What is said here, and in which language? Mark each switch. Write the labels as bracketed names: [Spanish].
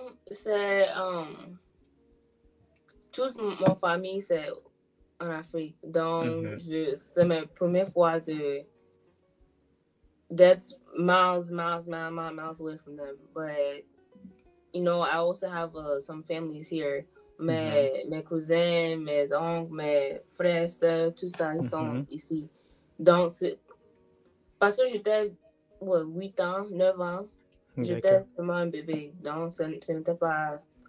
[French] C'est toute mon famille c'est en Afrique, donc c'est ma première fois [English] that's miles away from them. But you know, I also have some families here. [French] Mes cousins, mes oncles, mes frères, sœurs, tout ça, ils sont ici. Donc, parce que j'étais 8 ans, 9 ans, j'étais vraiment un bébé. Donc, ce n'était pas...